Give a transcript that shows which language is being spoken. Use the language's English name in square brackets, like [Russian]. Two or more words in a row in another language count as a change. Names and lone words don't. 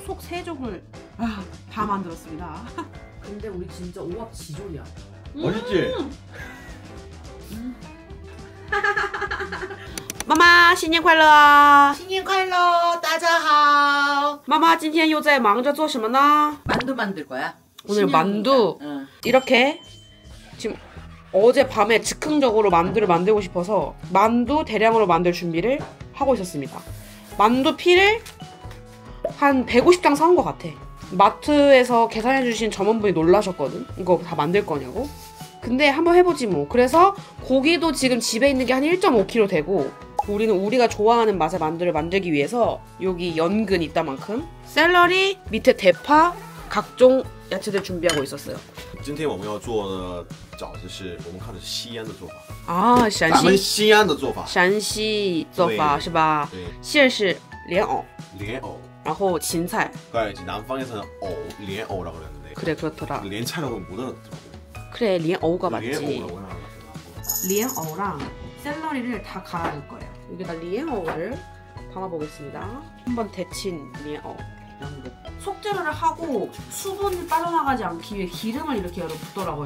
[Korean] 세족을 다 만들었습니다. 근데 우리 진짜 오합 지졸이야. 맛있지? [Chinese] 妈妈新年快乐！新年快乐，大家好。妈妈今天又在忙着做什么呢？ [Korean] 만두 만들 거야. 오늘 만두. 응. 이렇게 지금 어제 밤에 즉흥적으로 만두를 만들고 싶어서 만두 대량으로 만들 준비를 하고 있었습니다. 만두 피를 한 150장 사온 것 같아. 마트에서 계산해주신 점원분이 놀라셨거든. 이거 다 만들 거냐고. 근데 한번 해보지 뭐. 그래서 고기도 지금 집에 있는 게 한 1.5kg 되고, 우리는 우리가 좋아하는 맛의 만두를 만들기 위해서 여기 연근 이따만큼, 샐러리, 밑에 대파, 각종 야채들 준비하고 있었어요. [Chinese] 今天我们要做的饺子是我们看的是西安的做法 [Korean] 아, [Chinese] 咱们西安的做法陕西做法是吧？对馅是莲藕，莲藕然后芹菜。 [Korean] 그러니까 남방에서는 莲藕 라고 그랬는데 그래 그렇더라. 莲菜라고 못 알아듣더라고. 그래 莲藕가 맞지. 莲藕라고 하나. 莲藕랑 샐러리를 다 갈아줄 거예요. 여기다 莲藕를 담아보겠습니다. 한번 데친 莲藕. 속재료를 하고 수분이 빠져나가지 않기 위해 기름을 이렇게 여러 붓더라고요.